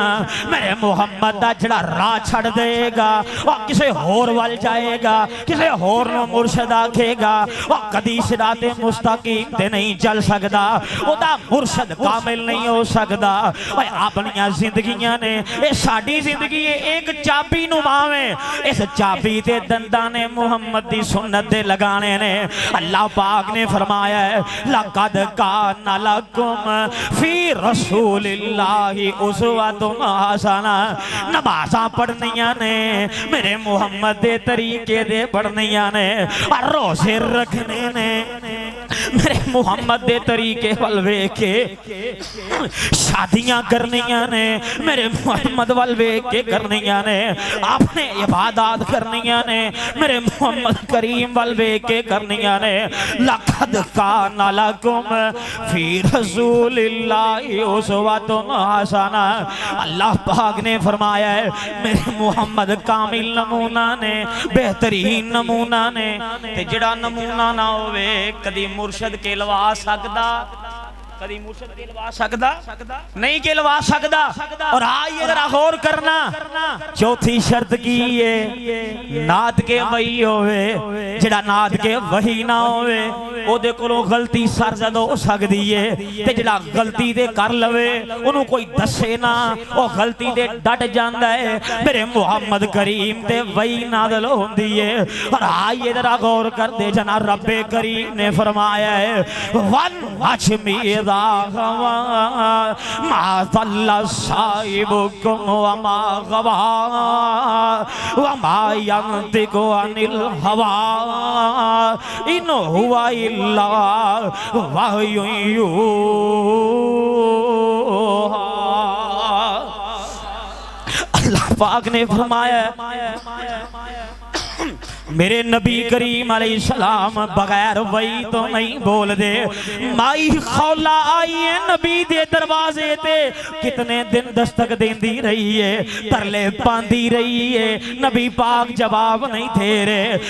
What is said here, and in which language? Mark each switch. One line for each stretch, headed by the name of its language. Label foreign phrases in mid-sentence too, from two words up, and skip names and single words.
Punjabi: میرے محمد دا جیہڑا راہ چھڈ دیگا اور کسی ہور ول جائے گا، کسی ہور نوں مرشد آکھے گا، اور کدی صراطِ مستقیم تے نہیں چل سکدا، اوہدا مرشد کامل نہیں ہو سکدا. اوئے اپنی زندگیاں نے، یہ ساڈی زندگی ایک چابی نماوے، اس چابی تے دنداں نے محمد دی سنت دے لگانے نے. اللہ پاک نے فرمایا ہے
Arabic: لقد كان لكم في رسول الله أسوة حسنة.
Punjabi: نمازاں پڑھنیاں نے میرے محمد دے طریقے دے پڑھنیاں نے، اور روزے رکھنے نے میرے محمد دے طریقے ول ویکھ کے، شادیاں کرنیاں نے میرے محمد ول ویکھ کے کرنیاں نے، آپنے عبادت کرنیاں نے میرے محمد کریم ول ویکھ کے کرنیاں نے.
Arabic: لقد كان لكم في رسول الله أسوة حسنة.
Punjabi: اللہ پاک نے فرمایا ہے میرے محمد کامل نمونہ نے، بہترین نمونہ نے. تے جیہڑا نمونہ نہ ہووے کدی مرشد کہلوا سکدا، کدی مرشد کہلوا سکدا نہیں، کہلوا سکدا. اور آئیے ذرا غور کرنا. چوتھی شرط کی ہے نات کے وحی ہووے، جیہڑا نات کے وحی نہ ہووے اوہدے کولوں غلطی سرزد ہو سکدی ہے. تے جیہڑا غلطی دے کر لوے اوہنوں کوئی دسے نہ، او غلطی دے ڈٹ جاندا ہے. میرے محمد کریم تے وحی نازل ہوندی ہے. اور آئیے ذرا غور کر دے جنا۔ ربِ کریم نے فرمایا ہے
Arabic: والنجم ما ضل صاحبكم وما غوى وما ينطق عن الهوى إن هو إلا وحي يوحى.
Punjabi: اللہ پاک نے فرمایا میرے نبی کریم علیہ السلام بغیر وحی توں نہیں بول دے. مائی خولہ آئی ہے نبی دے دروازے تے، کتنے دن دستک دیندی رہی ہے، ترلے پاندی رہی ہے، نبی پاک جواب نہیں دے رہے.